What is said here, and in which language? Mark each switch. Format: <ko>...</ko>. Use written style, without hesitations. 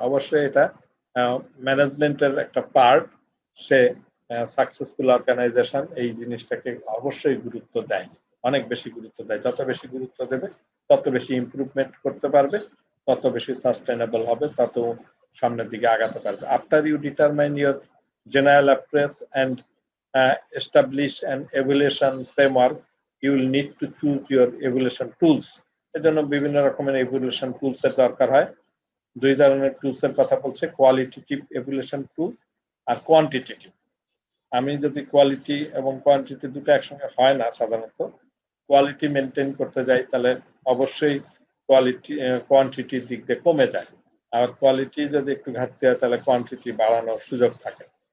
<bn>অবশ্যই এটা ম্যানেজমেন্টের একটা পার্ট। সে সাকসেসফুল অর্গানাইজেশন এই জিনিসটাকে অবশ্যই গুরুত্ব দেয়, অনেক বেশি গুরুত্ব দেয়। যত বেশি গুরুত্ব দেবে তত বেশি ইমপ্রুভমেন্ট করতে পারবে, তত বেশি সাস্টেনেবল হবে, তত সামনের দিকে আগাতে পারবে।</bn> <en>After you determine your general approach and establish an evaluation framework, you will need to choose your evaluation tools.</en> <bn>এজন্য বিভিন্ন রকমের evaluation tools এর দরকার হয়। দুই ধরনের টুলস এর কথা বলছে, কোয়ালিটেটিভ evaluation tools আর কোয়ান্টিটেটিভ। আমি যদি কোয়ালিটি এবং কোয়ান্টিটি দুটো একসঙ্গে হয় না, সাধারণত কোয়ালিটি মেনটেন করতে যাই তাহলে অবশ্যই কোয়ান্টিটির দিক দিয়ে কমে যায়, আর কোয়ালিটি যদি একটু ঘাটতি হয় তাহলে কোয়ান্টিটি বাড়ানোর সুযোগ থাকে।</bn>